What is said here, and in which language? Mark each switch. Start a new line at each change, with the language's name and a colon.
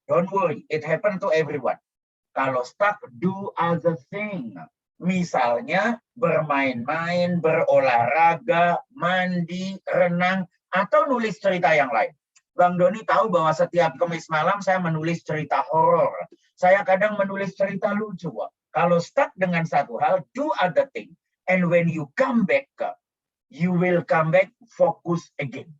English: Don't worry, it happen to everyone.
Indonesian: Kalau
English: stuck, do other thing.
Indonesian: Misalnya bermain-main, berolahraga, mandi, renang, atau nulis cerita yang lain. Bang Doni tahu bahwa setiap Kamis malam saya menulis cerita horor. Saya kadang menulis cerita lucu. Kalau stuck dengan satu hal,
English: do other thing. And when you come back, you will come back focus again.